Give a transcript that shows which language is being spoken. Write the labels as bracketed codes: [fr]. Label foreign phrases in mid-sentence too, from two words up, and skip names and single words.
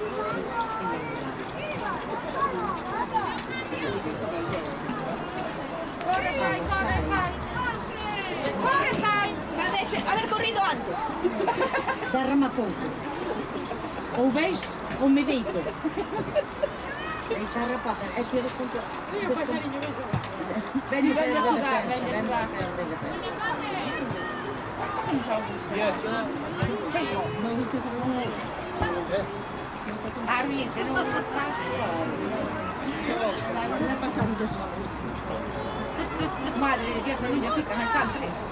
[gl] Corre, vai, corre, vai. Corre, vai. [es] Haber corrido antes. [gl] Derrama pouco. Ou veis ou me deito. Deixa a rapaza, é que eu desconto. Veño a jugar, veño a jugar. [es] Ah, bien, que no está. Madre de Dios, niña, pica, no alcance.